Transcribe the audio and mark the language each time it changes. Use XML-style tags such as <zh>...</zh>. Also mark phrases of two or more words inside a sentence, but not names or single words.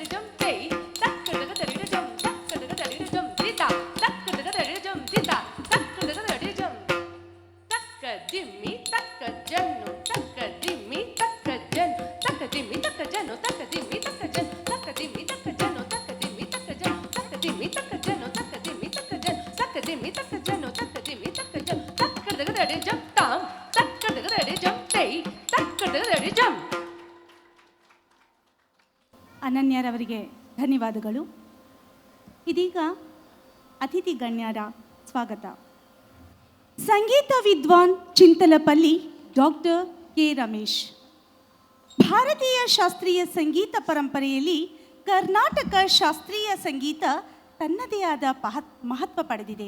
<kn>ಜಂ ತೈ ತಕ್ಕದಗದಡಿ ಜಂ ತಕ್ಕದಗದಡಿ ಜಂ ದಿತಾ ತಕ್ಕದಗದಡಿ ಜಂ ದಿತಾ ತಕ್ಕದಗದಡಿ ಜಂ ತಕ್ಕ ದಿಮ್ಮಿ ತಕ್ಕ ಜನ್ನು ತಕ್ಕ ದಿಮ್ಮಿ ತಕ್ಕ ಜನ್ ತಕ್ಕ ದಿಮ್ಮಿ ತಕ್ಕ ಜನು ತಕ್ಕ ದಿಮ್ಮಿ ತಕ್ಕ ಜನ್ ತಕ್ಕ ದಿಮ್ಮಿ ತಕ್ಕ ಜನು ತಕ್ಕ ದಿಮ್ಮಿ ತಕ್ಕ ಜನ್ ತಕ್ಕ ದಿಮ್ಮಿ ತಕ್ಕ ಜನು ತಕ್ಕ ದಿಮ್ಮಿ ತಕ್ಕ ಜನ್ ತಕ್ಕ ದಿಮ್ಮಿ ತಕ್ಕ ಜನು ತಕ್ಕ ದಿಮ್ಮಿ ತಕ್ಕ ಜನ್ ತಕ್ಕದಗದಡಿ ಜಂ ತಾಂ ತಕ್ಕದಗದಡಿ ಜಂ ತೈ ತಕ್ಕದಗದಡಿ ಜಂ. ಅನನ್ಯರವರಿಗೆ ಧನ್ಯವಾದಗಳು. ಇದೀಗ ಅತಿಥಿ ಗಣ್ಯರ ಸ್ವಾಗತ. ಸಂಗೀತ ವಿದ್ವಾನ್ ಚಿಂತಲಪಲ್ಲಿ ಡಾಕ್ಟರ್ ಕೆ ರಮೇಶ್. ಭಾರತೀಯ ಶಾಸ್ತ್ರೀಯ ಸಂಗೀತ ಪರಂಪರೆಯಲ್ಲಿ ಕರ್ನಾಟಕ ಶಾಸ್ತ್ರೀಯ ಸಂಗೀತ ತನ್ನದೇ ಆದ ಮಹತ್ವ ಪಡೆದಿದೆ.</kn>